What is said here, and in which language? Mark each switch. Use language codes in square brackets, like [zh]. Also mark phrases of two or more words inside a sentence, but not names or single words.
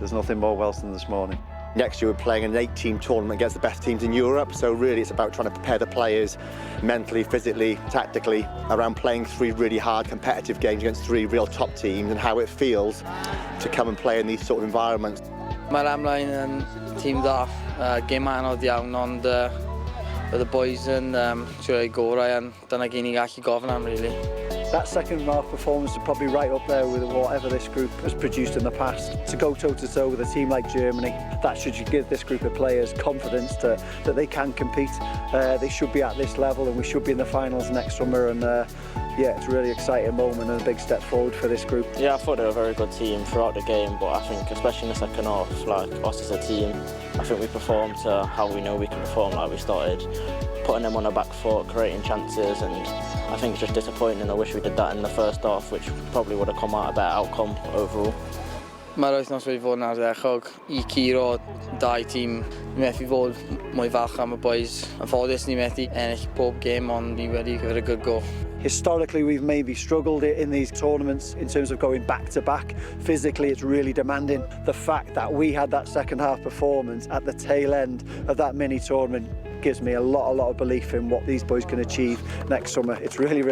[en] There's nothing more Welsh than this morning. Next year we're playing an 8-team tournament against the best teams in Europe, so really it's about trying to prepare the players mentally, physically, tactically around playing 3 really hard competitive games against 3 real top teams and how it feels to come and play in these sort of environments. [cy] Mae'r ymlaen yn tîm dda, gêm anodd iawn, ond y boys yn trio eu gorau, and dyna gyn ni gallu gofyn am, [en] really. That second half performance is probably right up there with whatever this group has produced in the past. To go toe-to-toe with a team like Germany, that should give this group of players confidence that they can compete. They should be at this level and we should be in the finals next summer, and yeah, it's a really exciting moment and a big step forward for this group. Yeah, I thought they were a very good team throughout the game, but I think especially in the second half, like us as a team, I think we performed to how we know we can perform. Like we started putting them on the back foot, creating chances, and I think it's just disappointing. I wish we did that in the first half, which probably would have come out a better outcome overall. [cy] Mae'r wythnos wedi fod yn ardderchog I curo 2 tîm. Ni methu fod mwy falch am y boys. Yn ffodus ni methu ennill pob gêm, ond ni wedi gyfer [en] a good go. Historically, we've maybe struggled in these tournaments in terms of going back-to-back. Physically, it's really demanding. The fact that we had that second half performance at the tail end of that mini-tournament gives me a lot of belief in what these boys can achieve next summer.